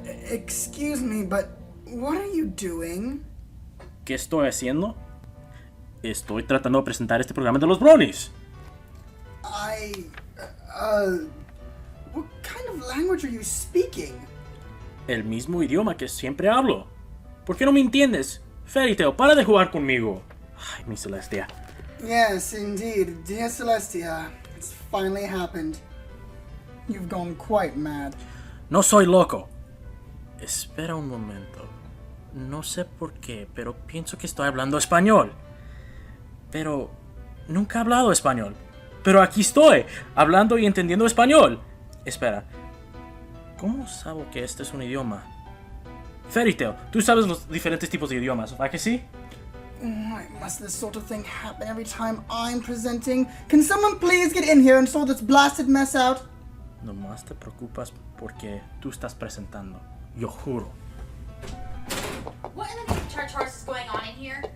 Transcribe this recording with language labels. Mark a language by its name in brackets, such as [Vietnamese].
[English] Excuse me, but what are you doing? [Spanish] ¿Qué estoy haciendo? Estoy tratando de presentar este programa de los bronies. [English] What kind of language are you speaking? [Spanish] El mismo idioma que siempre hablo. ¿Por qué no me entiendes? Fairytail, para de jugar conmigo. Ay, mi Celestia. [English] Yes, indeed. Dear Celestia, it's finally happened. You've gone quite mad. [Spanish] No soy loco. Espera un momento. No sé por qué, pero pienso que estoy hablando español. Pero nunca he hablado español. Pero aquí estoy, hablando y entendiendo español. Espera. ¿Cómo sabo que este es un idioma? Fairytail, tú sabes los diferentes tipos de idiomas, ¿verdad que sí? [English] Why must this sort of thing happen every time I'm presenting? Can someone please get in here and sort this blasted mess out? [Spanish] Nomás te preocupas porque tú estás presentando. Yo juro. [English] What in the name of Tartarus is going on in here?